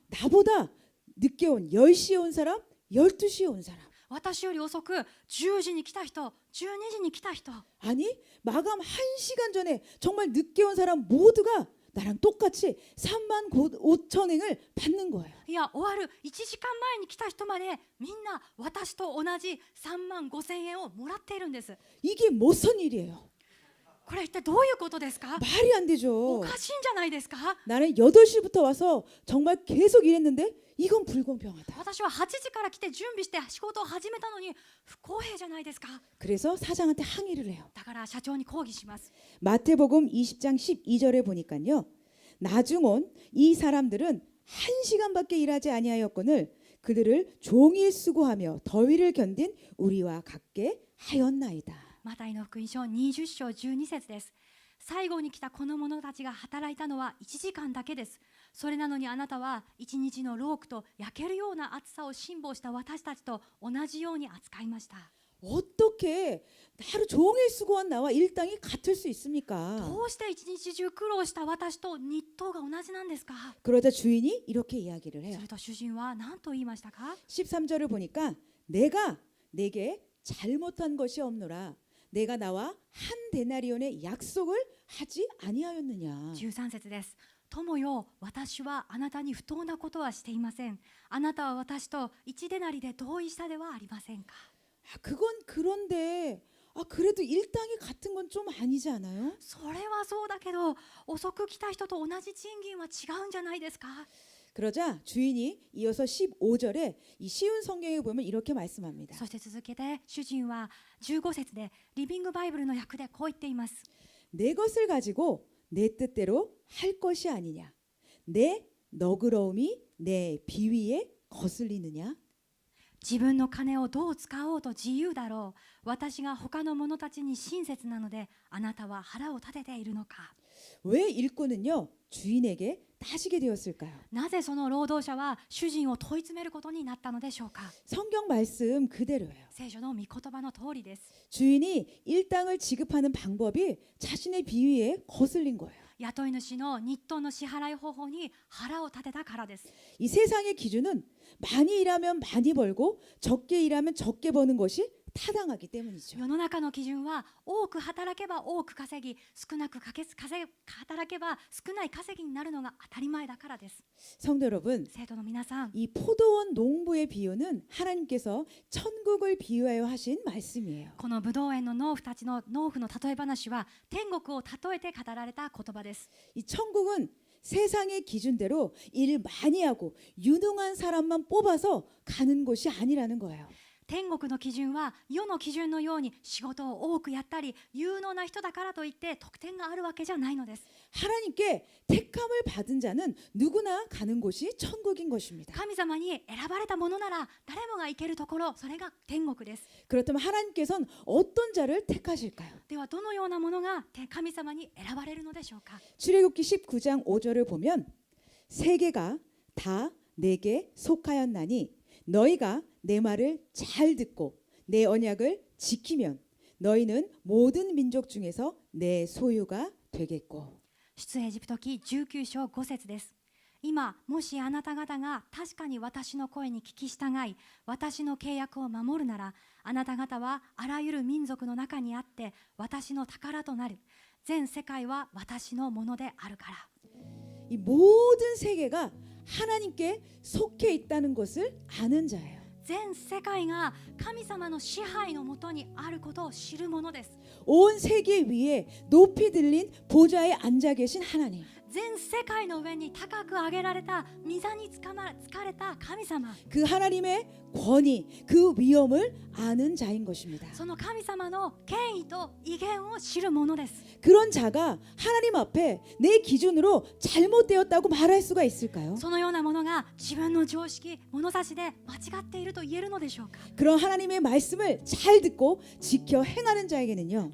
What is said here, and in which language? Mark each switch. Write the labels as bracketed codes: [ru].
[ko] 나보다 늦게 온 10시에 온 사람, 12시에 온 사람, [ja] 私より遅く10時に来た人、12時に来た人、 [ko] 아니 마감 1시간 전에 정말 늦게 온 사람 모두가 나랑 똑같이 35,000엔을 받는 거예요. [ja] いや終わる1時間前に来た人までみんな私と同じ3万5千円をもらっているんです。 [ko] 이게 무슨 일이에요? [ja] これ一体どういうことですか？ [ko] 말이 안 [ja] お [ko] 되죠. [ja] かしいんじゃないですか？ [ko] 나는 8시부터 와서 정말 계속 일했는데 이건 불공평하다. [ja] 私は8時から来て準備して仕事を始めたのに不公平じゃないですか？ [ko] 그래서 사장한테 항의를 해요. [ja] だから社長に抗議します。 [ko] 마태복음 20장 12절에 보니까요. 나중 온 이 사람들은 1시간밖에 일하지 아니하였거늘 그들을 종일 수고하며 더위를 견딘 우리와 같게 하였나이다. [ja] マタイの福音書20章12節です。最後に来たこの者たちが働いたのは1時間だけです。それなのにあなたは一日の労苦と焼けるような暑さを辛抱した私たちと同じように扱いました。 [ko] 어떻게 하루 종일 수고한 나와 일당이 같을 수 있습니까? [ja] どうして一日中苦労した私と日当が同じなんですか？ [ko] 그러자 주인이 이렇게 이야기를 해요. [ja] すると主人は何と言いましたか？ [ko] 13절을 보니까 내가 내게 잘못한 것이 없노라. 내가 나와 한 데나리온의 약속을 하지 아니하였느냐. [ja] 13節です。友よ、私はあなたに不当なことはしていません。あなたは私と一デナリで同意したではありませんか？ [ko] 그건 그런데 그래도 일당이 같은 건 좀 아니지 않아요? [ja] それはそうだけど、遅く来た人と同じ賃金は違うんじゃないですか？ [ko] 그러자 주인이 이어서 15절에 이 쉬운 성경에 보면 이렇게 말씀합니다. [ja] そして続けて主人は15節でリビングバイブルの訳でこう言っています。 [ko] 내 것을 가지고 내 뜻대로 할 것이 아니냐. 내 너그러움이 내 비위에 거슬리느냐. [ja] 自分の金をどう使おうと自由だろう。私が他の者たちに親切なのであなたは腹を立てているのか。 [ko] 왜 일꾼은요 주인에게 따지게 되었을까요? [ja] なぜその労働者は主人を問い詰めることになったのでしょうか？ [ko] 성경 말씀 그대로예요. [ja] 聖書の御言葉の通りです。 [ko] 주인이 일당을 지급하는 방법이 자신의 비위에 거슬린 거예요. [ja] 雇い主の日当の支払い方法に腹を立てたからです。 [ko] 이 세상의 기준은 많이 일하면 많이 벌고 적게 일하면 적게 버는 것이 타당하기 때문이죠. [ja] 世の中の基準は多く働けば多く稼ぎ、少なく働けば少ない稼ぎになるのが当たり前だからです。 [ko] 성도 여러분, [ja] 生徒の皆さん、 [ko] 이 포도원 농부의 비유는 하나님께서 천국을 비유하여 하신 말씀이에요. [ja] このブドウ園の農夫たちの農夫の例え話は天国を例えて語られた言葉です。 [ko] 이 천국은 세상의 기준대로 일 많이 하고 유능한 사람만 뽑아서 가는 곳이 아니라는 거예요. [ja] 天国の基準は世の基準のように仕事を多くやったり有能な人だからといって得点があるわけじゃないのです。 [ko] 하나님께 택함을 받은 자는 누구나 가는 곳이 천국인 것입니다. [ja] 神様に選ばれたものなら誰もが行けるところ、それが天国です。 [ko] 그렇다면 하나님께서는 어떤 자를 택하실까요? [ja] ではどのようなものが神様に選ばれるのでしょうか？ [ko] 출애굽기 19장 5절을 보면 세계가 다 내게 속하였나니 너희가 내 말을 잘 듣고 내 언약을 지키면 너희는 모든 민족 중에서 내 소유가 되겠고. [ja] 出エジプト記19章5節です。今もしあなた方が確かに私の声に聞き従い私の契約を守るならあなた方はあらゆる民族の中にあって私の宝となる。全世界は私のものであるから。 [ko] 이 모든 세계가 하나님께 속해 있다는 것을 아는 자예요. [ja] 全世界が神様の支配のもとにあることを知るものです。 [ko] 온 세계 위에 높이 들린 보좌에 앉아 계신 하나님. [ja] 全世界の上に高く上げられた御座につかれた神様、 [ko] 그 하나님의 권위, 그 위엄을 아는 자인 것입니다. [ja] その神様の権威と威厳を知るものです。 [ko] 그런 자가 하나님 앞에 내 기준으로 잘못되었다고 말할 수가 있을까요? [ja] そのようなものが自分の常識、物差しで間違っていると言えるのでしょうか？ [ko] 그런 하나님의 말씀을 잘 듣고 지켜 행하는 자에게는요.